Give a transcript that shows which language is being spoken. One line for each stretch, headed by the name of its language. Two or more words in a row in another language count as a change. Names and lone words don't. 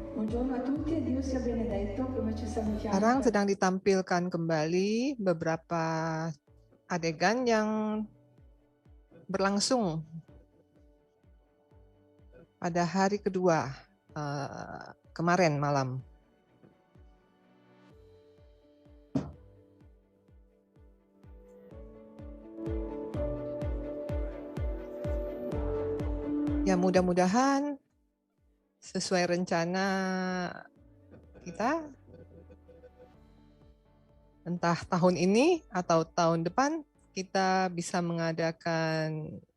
Italian: Buongiorno a tutti e Dio sia benedetto, come ci salutiamo.
Indonesian: Sekarang sedang ditampilkan kembali beberapa adegan yang berlangsung pada hari kedua kemarin malam. Ya, mudah-mudahan sesuai rencana kita, entah tahun ini atau tahun depan, kita bisa mengadakan